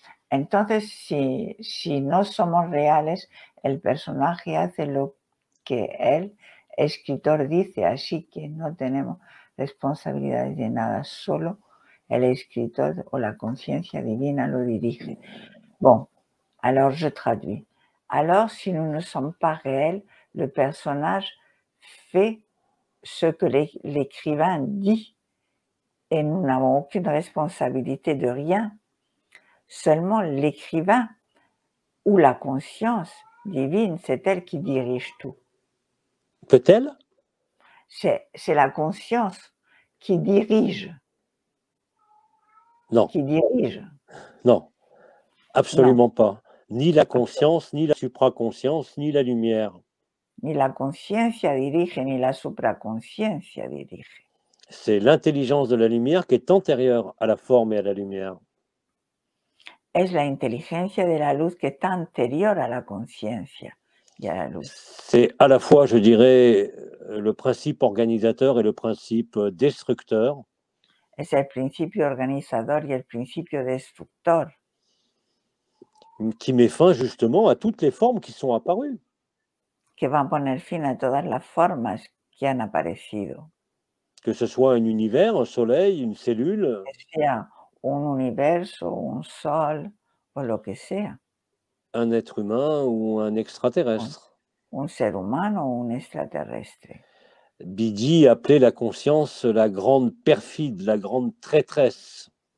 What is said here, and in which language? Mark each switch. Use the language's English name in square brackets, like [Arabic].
[Spanish] Entonces, si no somos reales, el personaje hace lo que el escritor dice, así que no tenemos responsabilidades de nada, solo el escritor o la conciencia divina lo dirige. [French] Bon, alors je traduis. Alors, si nous ne sommes pas réels, le personnage fait ce que l'écrivain dit et nous n'avons aucune responsabilité de rien. Seulement l'écrivain ou la conscience divine, c'est elle qui dirige tout. Peut-elle? C'est la conscience qui dirige. Non. Qui dirige. Non, absolument pas. Ni la conscience, ni la supraconscience, ni la lumière. [Spanish] Ni la conciencia dirige, ni la supraconsciencia dirige. [French] C'est l'intelligence de la lumière qui est antérieure à la forme et à la lumière. [Spanish] Es la inteligencia de la luz que está anterior a la conciencia y a la luz. [French] C'est à la fois, je dirais, le principe organisateur et le principe destructeur. [Spanish] Es el principio organizador y el principio destructor. [French] Qui met fin justement à toutes les formes qui sont apparues. [Spanish] Que va a poner fin a todas las formas que han aparecido. [French] Que ce soit un univers, un soleil, une cellule. [Spanish] Que sea un universo, un sol o lo que sea. [French] Un être humain ou un extraterrestre. [Spanish] Un ser humano o un extraterrestre. [French] Bidi appelait la conscience la grande perfide, la grande traîtresse.